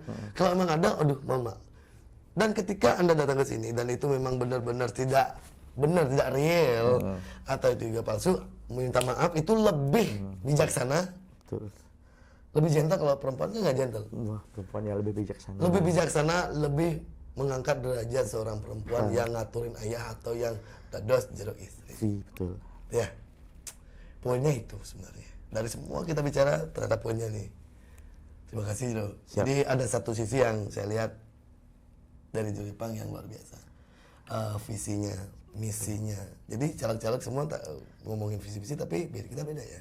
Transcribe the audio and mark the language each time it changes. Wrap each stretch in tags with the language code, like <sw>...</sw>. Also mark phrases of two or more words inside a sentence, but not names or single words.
<id>Kalau memang ada, aduh mama. Dan ketika Anda datang ke sini dan itu memang benar-benar tidak real atau itu juga palsu, minta maaf itu lebih bijaksana. Betul. Lebih gentle. Kalau perempuan kan nggak gentle. Wah, perempuannya lebih bijaksana. Lebih bijaksana, lebih mengangkat derajat seorang perempuan yang ngaturin ayah atau yang</id> <ban>dados jero istri.</ban> <id>Betul. Ya. Poinnya itu sebenarnya. Dari semua kita bicara terhadap poinnya nih. Terima kasih loh. Jadi ada satu sisi yang saya lihat dari Jepang yang luar biasa. Visinya, misinya. Jadi caleg-caleg semua tak ngomongin visi-visi, tapi kita beda ya.</id>